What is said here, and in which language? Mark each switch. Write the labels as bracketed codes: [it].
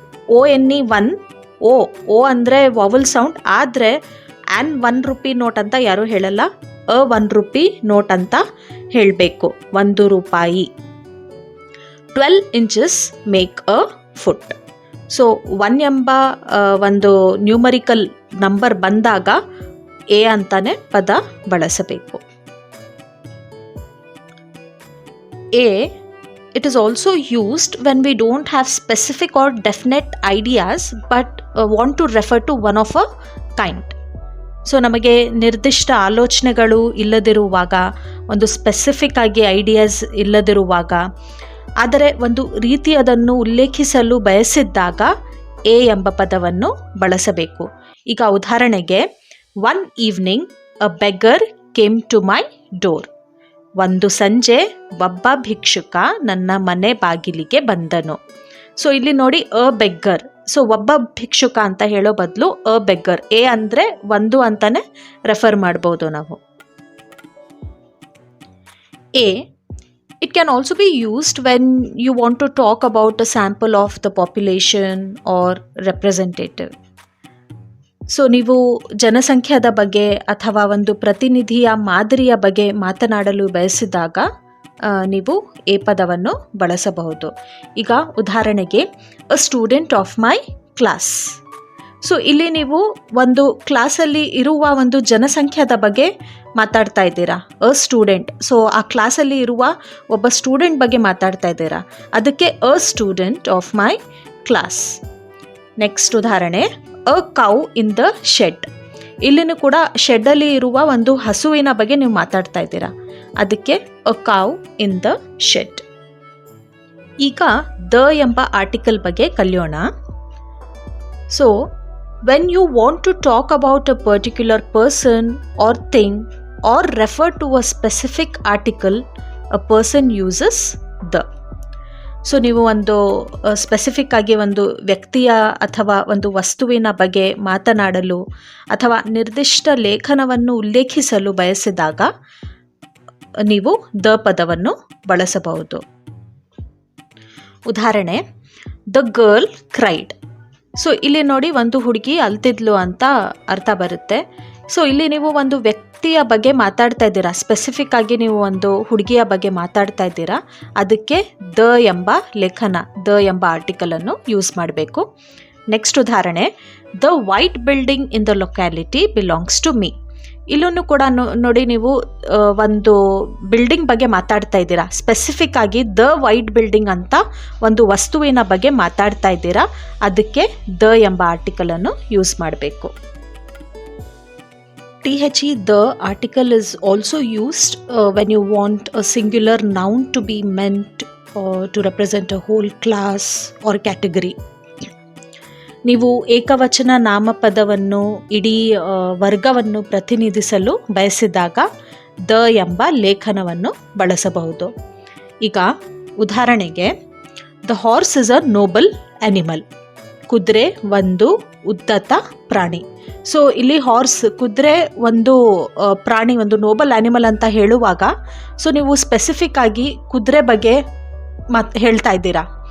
[kn] ONE 1, ಓ ಅಂದರೆ ವಾವಲ್ sound, ಆದರೆ [en] an $1 rupee note [kn] ಅಂತ ಯಾರೂ ಹೇಳಲ್ಲ, $1 ರೂಪಿ ನೋಟ್ ಅಂತ ಹೇಳಬೇಕು. 1 ರೂಪಾಯಿ. [en] 12 inches make a foot. [kn] So 1 ಎಂಬ ಒಂದು ನ್ಯೂಮರಿಕಲ್ ನಂಬರ್ ಬಂದಾಗ ಎ ಅಂತಾನೆ ಪದ ಬಳಸಬೇಕು. [en] A it is also used when we don't have specific or definite ideas but want to refer to one of a kind. [kn] So ನಮಗೆ ನಿರ್ದಿಷ್ಟ ಆಲೋಚನೆಗಳು ಇಲ್ಲದಿರುವಾಗ, ಒಂದು ಸ್ಪೆಸಿಫಿಕ್ ಆಗಿ ಐಡಿಯಾಸ್ ಇಲ್ಲದಿರುವಾಗ, ಆದರೆ ಒಂದು ರೀತಿಯದನ್ನು ಉಲ್ಲೇಖಿಸಲು ಬಯಸಿದ್ದಾಗ ಎ ಎಂಬ ಪದವನ್ನು ಬಳಸಬೇಕು. ಈಗ ಉದಾಹರಣೆಗೆ, [en] One evening a beggar came to my door. [kn] ಒಂದು ಸಂಜೆ ಒಬ್ಬ ಭಿಕ್ಷುಕ ನನ್ನ ಮನೆ ಬಾಗಿಲಿಗೆ ಬಂದನು. ಸೊ ಇಲ್ಲಿ ನೋಡಿ ಅ ಬೆಗ್ಗರ್. ಸೊ ಒಬ್ಬ ಭಿಕ್ಷುಕ ಅಂತ ಹೇಳೋ ಬದಲು ಅ ಬೆಗ್ಗರ್, ಎ ಅಂದರೆ 1 ಅಂತಾನೆ ರೆಫರ್ ಮಾಡ್ಬೋದು ನಾವು. [en] A it can also be used when you want to talk about a sample of the population or representative. [kn] So ನೀವು ಜನಸಂಖ್ಯಾದ ಬಗ್ಗೆ ಅಥವಾ ಒಂದು ಪ್ರತಿನಿಧಿಯ ಮಾದರಿಯ ಬಗ್ಗೆ ಮಾತನಾಡಲು ಬಯಸಿದಾಗ ನೀವು ಎ ಪದವನ್ನು ಬಳಸಬಹುದು. ಈಗ ಉದಾಹರಣೆಗೆ [en] A student of my class. [kn] So ಇಲ್ಲಿ ನೀವು ಒಂದು ಕ್ಲಾಸಲ್ಲಿ ಇರುವ ಒಂದು ಜನಸಂಖ್ಯಾದ ಬಗ್ಗೆ ಮಾತಾಡ್ತಾ ಇದ್ದೀರಾ, ಅ ಸ್ಟೂಡೆಂಟ್. ಸೊ ಆ ಕ್ಲಾಸಲ್ಲಿ ಇರುವ ಒಬ್ಬ ಸ್ಟೂಡೆಂಟ್ ಬಗ್ಗೆ ಮಾತಾಡ್ತಾ ಇದ್ದೀರಾ, ಅದಕ್ಕೆ [en] A student of my class. [kn] Next ಉದಾಹರಣೆ, [en] A cow in the shed. [kn] ಇಲ್ಲಿನೂ ಕೂಡ ಶೆಡ್ಡಲ್ಲಿ ಇರುವ ಒಂದು ಹಸುವಿನ ಬಗ್ಗೆ ನೀವು ಮಾತಾಡ್ತಾ ಇದ್ದೀರಾ, ಅದಕ್ಕೆ ಅ ಕೌ ಇನ್ ದ ಶೆಡ್. ಈಗ ದ ಎಂಬ ಆರ್ಟಿಕಲ್ ಬಗ್ಗೆ ಕಲಿಯೋಣ. [en] So when you want to talk about a particular person or thing or refer to a specific article, a person uses the. [kn] So ನೀವು ಒಂದು ಸ್ಪೆಸಿಫಿಕ್ ಆಗಿ ಒಂದು ವ್ಯಕ್ತಿಯ ಅಥವಾ ಒಂದು ವಸ್ತುವಿನ ಬಗ್ಗೆ ಮಾತನಾಡಲು ಅಥವಾ ನಿರ್ದಿಷ್ಟ ಲೇಖನವನ್ನು ಉಲ್ಲೇಖಿಸಲು ಬಯಸಿದಾಗ ನೀವು ದ ಪದವನ್ನು ಬಳಸಬಹುದು. ಉದಾಹರಣೆ, [en] The girl cried. [kn] ಸೊ ಇಲ್ಲಿ ನೋಡಿ, ಒಂದು ಹುಡುಗಿ ಅಳ್ತಿದ್ಲು ಅಂತ ಅರ್ಥ ಬರುತ್ತೆ. ಸೊ ಇಲ್ಲಿ ನೀವು ಒಂದು ವ್ಯಕ್ತಿಯ ಬಗ್ಗೆ ಮಾತಾಡ್ತಾ ಇದ್ದೀರಾ, ಸ್ಪೆಸಿಫಿಕ್ ಆಗಿ ನೀವು ಒಂದು ಹುಡುಗಿಯ ಬಗ್ಗೆ ಮಾತಾಡ್ತಾ ಇದ್ದೀರಾ, ಅದಕ್ಕೆ ದ ಎಂಬ ಲೇಖನ, ದ ಎಂಬ ಆರ್ಟಿಕಲನ್ನು ಯೂಸ್ ಮಾಡಬೇಕು. ನೆಕ್ಸ್ಟ್ ಉದಾಹರಣೆ, [en] The white building in the locality belongs to me. [kn] ಇಲ್ಲೂ ಕೂಡ ನೋಡಿ, ನೀವು ಒಂದು ಬಿಲ್ಡಿಂಗ್ ಬಗ್ಗೆ ಮಾತಾಡ್ತಾ ಇದ್ದೀರಾ, ಸ್ಪೆಸಿಫಿಕ್ ಆಗಿ [en] the white building [kn] ಅಂತ ಒಂದು ವಸ್ತುವಿನ ಬಗ್ಗೆ ಮಾತಾಡ್ತಾ ಇದ್ದೀರಾ, ಅದಕ್ಕೆ ದ ಎಂಬ ಆರ್ಟಿಕಲನ್ನು ಯೂಸ್ ಮಾಡಬೇಕು. [en] THE the article is also used when you want a singular noun to be meant to represent a whole class or category. [kn] ನೀವು ಏಕವಚನ ನಾಮಪದವನ್ನು ಇಡೀ ವರ್ಗವನ್ನು ಪ್ರತಿನಿಧಿಸಲು ಬಯಸಿದಾಗ ದ ಎಂಬ ಲೇಖನವನ್ನು ಬಳಸಬಹುದು. ಈಗ ಉದಾಹರಣೆಗೆ, [en] The horse is a noble animal. [kn] ಕುದುರೆ ಒಂದು ಉದ್ದತ ಪ್ರಾಣಿ. ಸೊ ಇಲ್ಲಿ ಹಾರ್ಸ್, ಕುದುರೆ ಒಂದು ಪ್ರಾಣಿ, ಒಂದು ನೋಬಲ್ ಆನಿಮಲ್ ಅಂತ ಹೇಳುವಾಗ ಸೊ ನೀವು ಸ್ಪೆಸಿಫಿಕ್ ಆಗಿ ಕುದುರೆ ಬಗ್ಗೆ ಹೇಳ್ತಾ ಇದ್ದೀರಾ.